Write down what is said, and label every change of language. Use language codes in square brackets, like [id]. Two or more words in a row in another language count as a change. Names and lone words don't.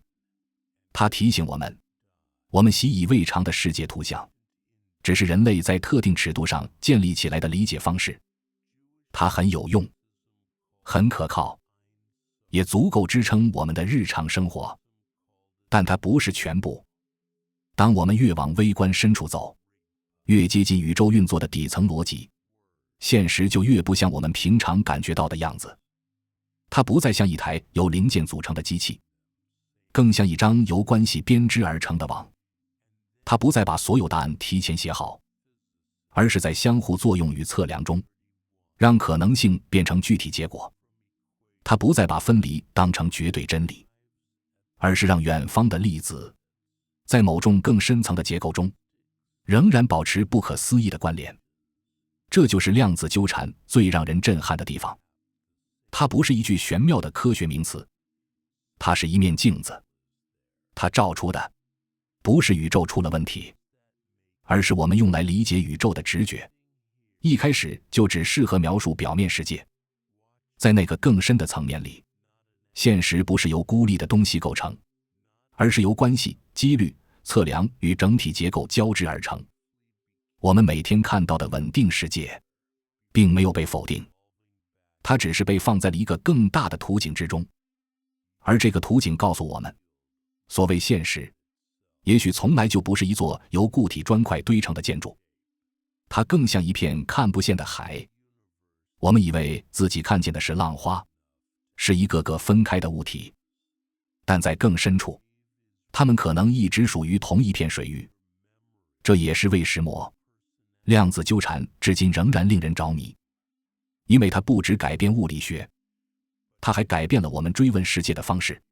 [zh] 它提醒我們，我們習以為常的世界圖像只是人類在特定尺度上建立起来的理解方式。它很有用，很可靠，也足夠支撐我們的日常生活，但它不是全部。當我们越往微觀深處走，越接近宇宙運作的底層邏輯，現實就越不像我們平常感覺到的樣子。它不再像一台由零件組成的機器，更像一張由關係編織而成的網。它不再把所有答案提前寫好，而是在相互作用與測量中，讓可能性變成具體結果。它不再把分離當成絕對真理，而是讓遠方的粒子在某種更深層的結構中仍然保持不可思議的關聯。這就是量子糾纏最讓人震撼的地方。它不是一句玄妙的科學名詞，它是一面鏡子。它照出的不是宇宙出了問題，而是我們用来理解宇宙的直觉。一開始就只適合描述表面世界。在那個更深的層面裡，現實不是由孤立的東西構成，而是由關係、幾率、測量與整體結構交織而成。我們每天看到的穩定世界並沒有被否定，它只是被放在了一個更大的圖景之中。而这個圖景告訴我們，所謂現實也許從來就不是一座由固體磚塊堆成的建築，它更像一片看不見的海。我們以為自己看見的是浪花，是一個個分開的物體，但在更深處，它們可能一直屬於同一片水域。這也是為什麼量子糾纏至今仍然令人着迷，因為它不只改變物理學，它還改變了我們追問世界的方式。